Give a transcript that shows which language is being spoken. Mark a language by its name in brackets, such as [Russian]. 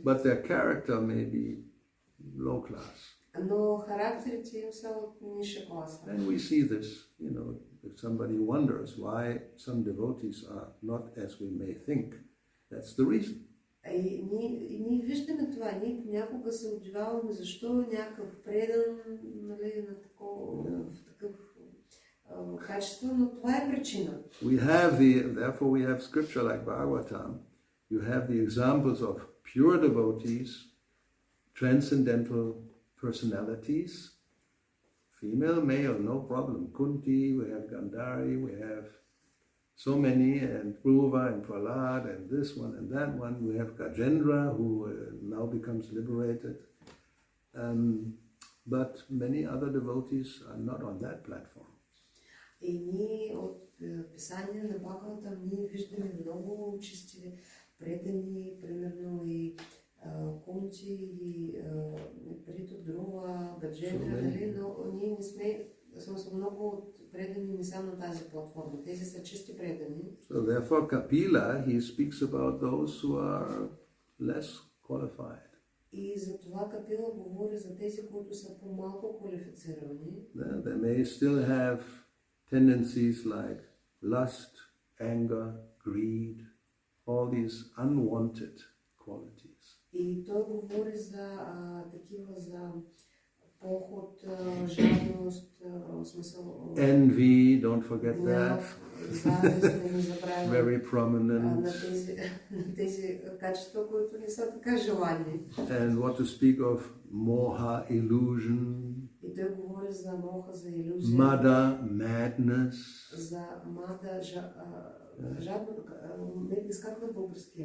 [English] But their character may be low class. [Bulgarian] Но характерите им са от ниша класа. [English] And we see this, if somebody wonders why some devotees are not as we may think, that's the reason. [Bulgarian] И ние виждаме това. Ние понякога се удивяваме защо някакъв предан, на такъв качество, но това е причина. [English] Therefore we have scripture like Bhagavatam. You have the examples of pure devotees, transcendental personalities, female, male, no problem. Kunti, we have Gandhari, we have so many, and Dhruva and Prahlad, and this one and that one. We have Gajendra, who now becomes liberated. But many other devotees are not on that platform. [Bulgarian] И ние от писания на Бхагаватам ние виждаме много чисти предани, примерно и Кунти, и Прито Друва, Гаджендра, но ние не сме, много от предани не са на тази платформа. Тези са чисти предани. [English] So therefore Kapila, he speaks about those who are less qualified. [Bulgarian] И за това Капила говори за тези, които са по-малко квалифицирани. [English] They may still have tendencies like lust, anger, greed, all these unwanted qualities. [Bulgarian] И той говори за такива, за поход, жадност, смисъл... [English] Envy, don't forget that. [Bulgarian] Завист, да не забравим. [English] Very prominent. [Bulgarian] На тези качества, които не са така желани. [English] And what to speak of moha, illusion. [Bulgarian] И той говори за моха, за илюзия. [English] Mada, madness. [Bulgarian] За мада, жадност, не как на български.